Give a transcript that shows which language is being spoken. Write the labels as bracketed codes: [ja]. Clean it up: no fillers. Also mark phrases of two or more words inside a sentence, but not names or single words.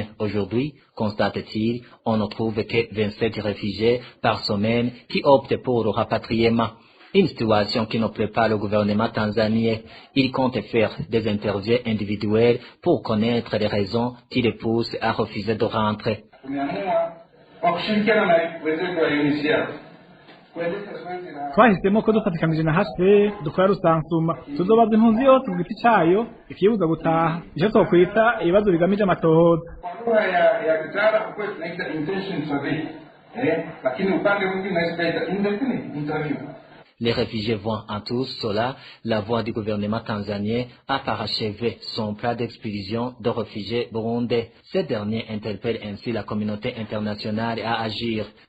[fr] Aujourd'hui, constate-t-il, on ne trouve que 27 réfugiés par semaine qui optent pour le rapatriement. Une situation qui ne plaît pas au gouvernement tanzanien. Il compte faire des interviews individuelles pour connaître les raisons qui les poussent à refuser de rentrer. [rn] twahisemo ko dufatikanije na HCR dukora rusansuma tuzobaza impunzi yose mu giti cayo ikibuza gutaha ico twokwita ibibazo bigamije amatohoza. [fr] Les réfugiés voient en tout cela la voix du gouvernement tanzanien a parachevé son plan d'expulsion de réfugiés burundais. Ce dernier interpelle ainsi la communauté internationale à agir.